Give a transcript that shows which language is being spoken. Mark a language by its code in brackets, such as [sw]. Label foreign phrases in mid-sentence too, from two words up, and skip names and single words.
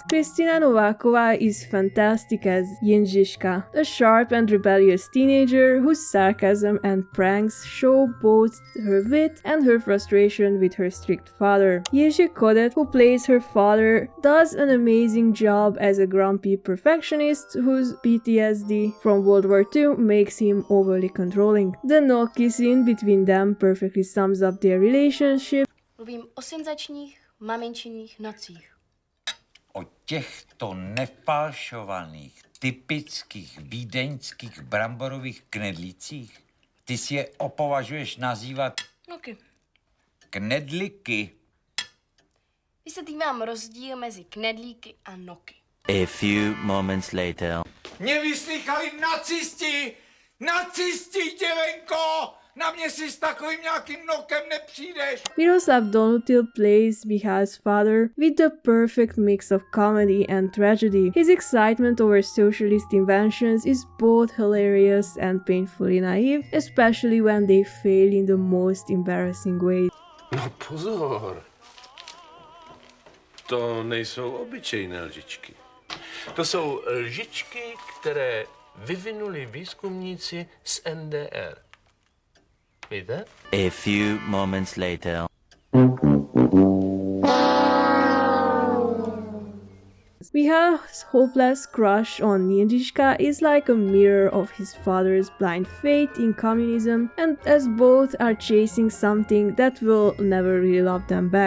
[en] Kristina Novakova is fantastic as Jindřiška, a sharp and rebellious teenager whose sarcasm and pranks show both her wit and her frustration with her strict father. Jerzy Kodet, who plays her father, does an amazing job as a grumpy perfectionist whose PTSD from World War II makes him overly controlling. The no scene between them perfectly sums up their relationship. [cs] Mluvím o senzačních, maminčiních nocích. O těchto nefalšovaných, typických vídeňských bramborových knedlících? Ty si je opovažuješ nazývat Noky. knedliky? Vysvětlím rozdíl mezi knedlíky a noky. [en] A few moments later. [cs] Mě vyslýchali nacisti! Nacisti, děvenko! Na mě si s takovým nějakým nokem nepřijdeš! [en] Miroslav Donutil plays Mihal's father with the perfect mix of comedy and tragedy. His excitement over socialist inventions is both hilarious and painfully naive, especially when they fail in the most embarrassing ways. [cs] No pozor. To nejsou obyčejné lžičky. To jsou lžičky, které vyvinuli výzkumníci z NDR. Víte? [en] A few moments later. Mihal's hopeless crush on Jindřiška is like a mirror of his father's blind faith in communism, and as both are chasing something that will never really love them back.